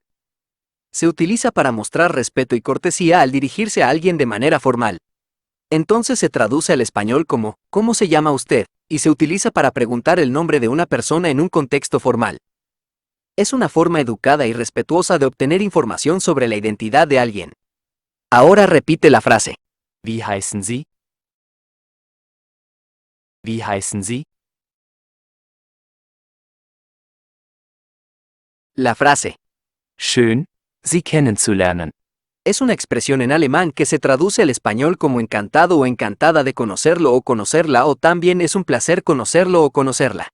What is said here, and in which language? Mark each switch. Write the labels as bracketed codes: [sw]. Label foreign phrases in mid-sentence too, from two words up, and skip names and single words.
[es] Se utiliza para mostrar respeto y cortesía al dirigirse a alguien de manera formal. Entonces se traduce al español como ¿cómo se llama usted? Y se utiliza para preguntar el nombre de una persona en un contexto formal. Es una forma educada y respetuosa de obtener información sobre la identidad de alguien. Ahora repite la frase. [de] wie heißen Sie? Wie heißen Sie? [es] La frase [de] Schön, Sie kennenzulernen. [es] es una expresión en alemán que se traduce al español como encantado o encantada de conocerlo o conocerla o también es un placer conocerlo o conocerla.